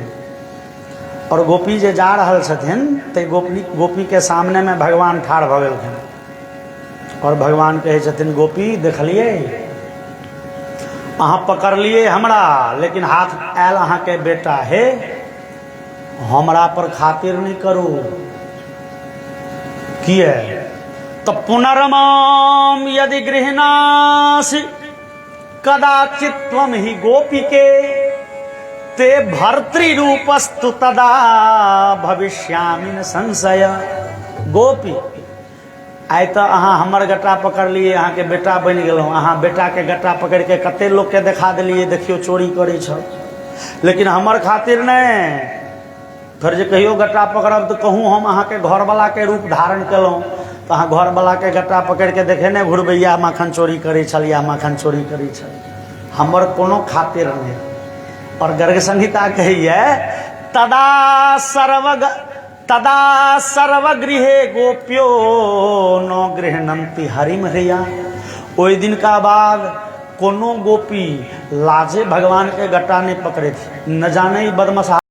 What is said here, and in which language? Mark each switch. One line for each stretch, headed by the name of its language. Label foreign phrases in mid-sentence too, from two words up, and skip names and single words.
Maithili: और गोपी जे जा रहल छथिन ते गोपी के सामने में भगवान ठाढ़ भ गेलखिन और भगवान कहे छथिन गोपी देखलिए अहाँ पकड़ लिए हमरा, लेकिन हाथ आयल अहाँ के बेटा है, हमरा पर खातिर नहीं करू। किए तो
Sanskrit: पुनर्माम यदि गृहणासि कदाचित त्वं ही गोपी के ते भर्तृ रूपस्तु तदा भविष्यामि न संशय।
Maithili: गोपी आइ तो अहाँ हमर गट्टा पकड़ लिए, अहाँ के बेटा बन गेलहुँ। अहाँ बेटा के गट्टा पकड़ के कते लोग के देखा दिलिए, देखियो चोरी करे छ, लेकिन हमर खातिर नहीं। फिर जे कहियो गट्टा पकड़ब तो कहूँ हम अहाँ के घरवाला के रूप धारण केलहुँ, तो अहाँ घरवाला के गट्टा पकड़ के देखे नहीं घुरबैया मखन चोरी करे छल या मखन चोरी करे छल, हमर कोनो खातिर नहीं। और गर्ग संहिता कहिए
Sanskrit: तदा सर्वगृहे गोप्यो नो गृहणंति हरिम हृया।
Maithili: ओई दिन का बाद कोनो गोपी लाजे भगवान के गट्टा नहीं पकड़े थे, न जाने ही बदमशा